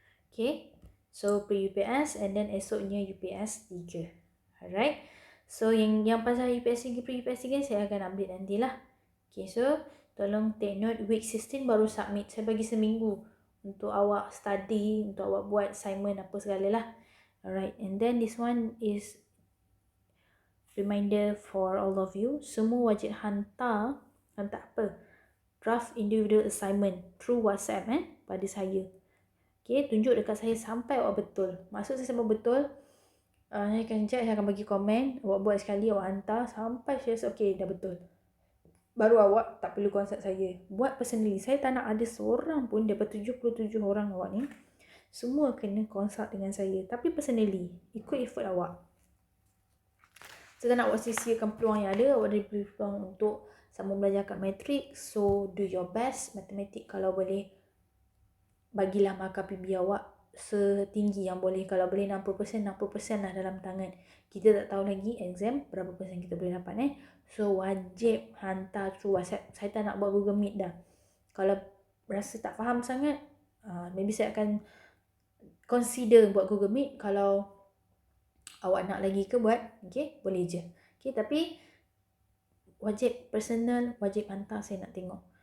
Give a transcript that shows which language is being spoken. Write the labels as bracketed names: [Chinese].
[English] Okay, so pre-UPS and then [Malay] esoknya [English] UPS 3. Alright, so [Malay] yang pasal UPS 3, pre-UPS 3 saya akan update nantilah. [English] Okay, so [Malay] tolong [English] take note, week 16 [Malay] baru [English] submit. [Malay] Saya bagi seminggu untuk awak study, untuk awak buat assignment apa segala lah. [English] Alright, and then this one is reminder for all of you. [Malay] Semua wajib hantar apa? [English] Draft individual assignment through WhatsApp [Malay] pada saya. Okay, tunjuk dekat saya sampai awak betul. Maksud saya sampai betul, saya akan check, saya akan bagi komen. Awak buat sekali, awak hantar sampai saya rasa okay, dah betul. Baru awak tak perlu konsult saya. Buat [English] personally. [Malay] Saya tak nak ada seorang pun daripada 77 orang awak ni, semua kena consult dengan saya. Tapi [English] personally, [Malay] ikut effort awak. Saya tak nak awak sia-siakan peluang yang ada. Awak ada peluang untuk sambung belajar kat matrik. [English] So, do your best. [Malay] Matematik kalau boleh, bagilah markah PB awak setinggi yang boleh. Kalau boleh 60%, 60% lah dalam tangan. Kita tak tahu lagi exam berapa persen kita boleh dapat. So, wajib hantar [English] through WhatsApp. [Malay] Saya tak nak buat Google Meet dah. Kalau rasa tak faham sangat, maybe saya akan consider buat Google Meet. Kalau Awak nak lagi ke buat? Okay, boleh je. Okay, tapi wajib personal, wajib hantar, saya nak tengok.